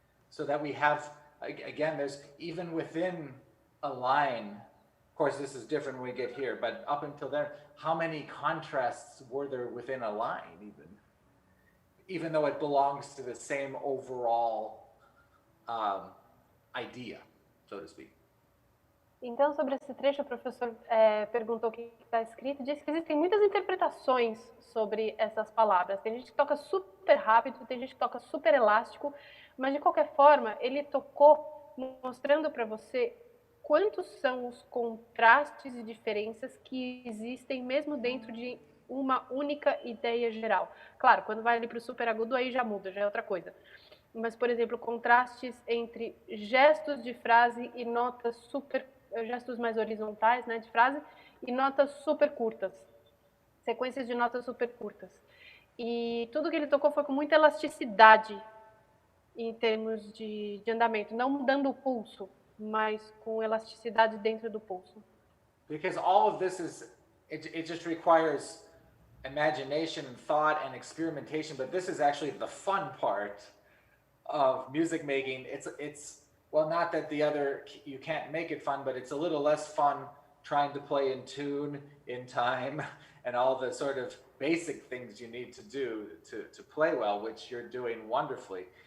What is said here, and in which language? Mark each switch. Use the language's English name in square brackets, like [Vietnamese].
[English] So that we have, again, there's even within a line, of course this is different when we get here, but up until there, how many contrasts were there within a line even though it belongs to the same overall idea, so to speak. [Portuguese] Então, sobre esse trecho, o professor perguntou o que está escrito e disse que existem muitas interpretações sobre essas palavras. Tem gente que toca super rápido, tem gente que toca super elástico, mas de qualquer forma, ele tocou mostrando para você quantos são os contrastes e diferenças que existem mesmo dentro de uma única ideia geral. Claro, quando vai ali para o super agudo, aí já muda, já é outra coisa. Mas, por exemplo, contrastes entre gestos de frase e notas gestos mais horizontais, né, de frase, e notas super curtas, sequências de notas super curtas. E tudo que ele tocou foi com muita elasticidade em termos de andamento, não mudando o pulso, mas com elasticidade dentro do pulso. [English] Because all of this it just requires imagination and thought and experimentation, but this is actually the fun part of music making. It's well, not that you can't make it fun, but it's a little less fun trying to play in tune, in time, and all the sort of basic things you need to do to play well, which you're doing wonderfully.